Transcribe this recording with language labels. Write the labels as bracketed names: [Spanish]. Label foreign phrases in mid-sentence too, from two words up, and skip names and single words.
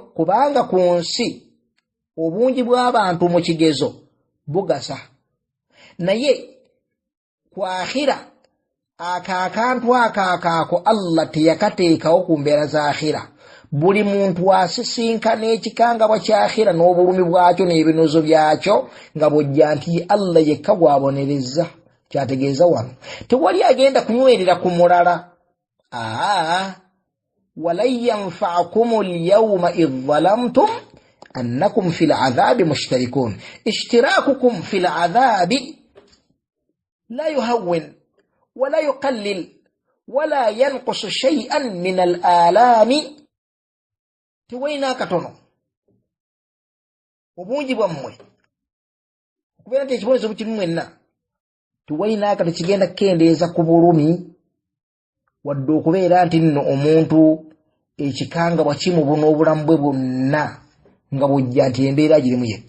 [Ganda] Kubanga ku nsi obungi bw'abantu mu kigezo bugasa, naye ku akhira akantu akaako Allah teyakateekawo ku mbeera za akhira. Buli muntu asisinkana ekikangabwa kya akhira n'obulumi bwakyo n'ebinozo byakyo nga bw'ojja nti Allah yekka gwabonereza. Kyategeeza wano tewali agenda kunywerera ku mulala. [Arabic] ولن ينفعكم اليوم إذ ظلمتم أنكم في العذاب مشتركون. اشتراككم في العذاب لا يهوّن ولا يقلّل ولا ينقص شيئا من الألم. [Ganda] Tiwaina katono obungi bwammwe okubeera nti ekibonezo bukiri mwenna, tiwaina katono kigenda kukendeeza ku bulumi wadde okubeera nti nno omuntu ekikanga bwakimubuna obulamu bwe bwonna nga bw'ojja nti embeera girimu yekka.